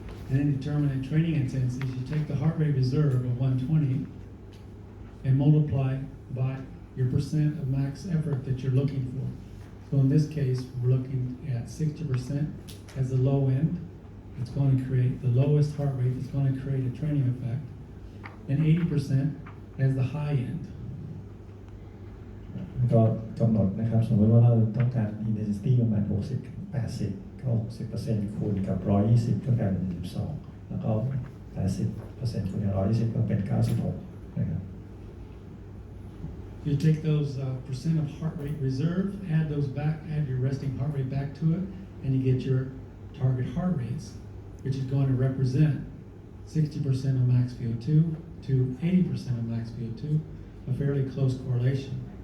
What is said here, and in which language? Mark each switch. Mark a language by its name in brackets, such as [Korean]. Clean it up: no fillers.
[English] And in determining training intensities, you take the heart rate reserve of 120 and multiply by your percent of max effort that you're looking for. So in this case, we're looking at 60% as the low end. It's going to create the lowest heart rate. It's going to create a training effect. And 80% as the high end. [Thai] ก็กำหนดนะครับสมมติว่าเราต้องการ intensity ประมาณ 60-80 ก็ 60% คูณกับ 120 ก็กลายเป็น 12 แล้วก็ 80% คูณกับ 120 ก็เป็น 96 นะครับ [English] You take those percent of heart rate reserve, add your resting heart rate back to it, and you get your target heart rates, which is going to represent 60% of max VO2 to 80% of max VO2, a fairly close correlation.